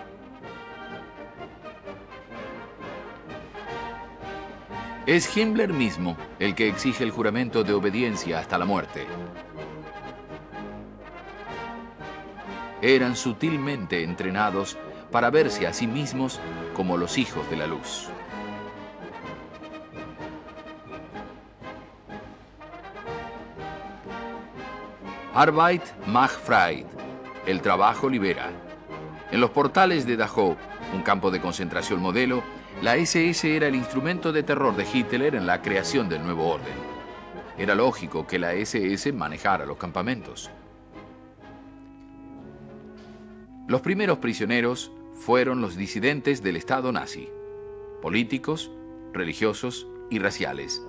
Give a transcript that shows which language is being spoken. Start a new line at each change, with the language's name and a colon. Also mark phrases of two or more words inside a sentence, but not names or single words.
Spanish: Es Himmler mismo el que exige el juramento de obediencia hasta la muerte. Eran sutilmente entrenados para verse a sí mismos como los hijos de la luz.
German: Arbeit macht frei,
Spanish: el trabajo libera. En los portales de Dachau, un campo de concentración modelo, la SS era el instrumento de terror de Hitler en la creación del nuevo orden. Era lógico que la SS manejara los campamentos. Los primeros prisioneros fueron los disidentes del Estado nazi, políticos, religiosos y raciales.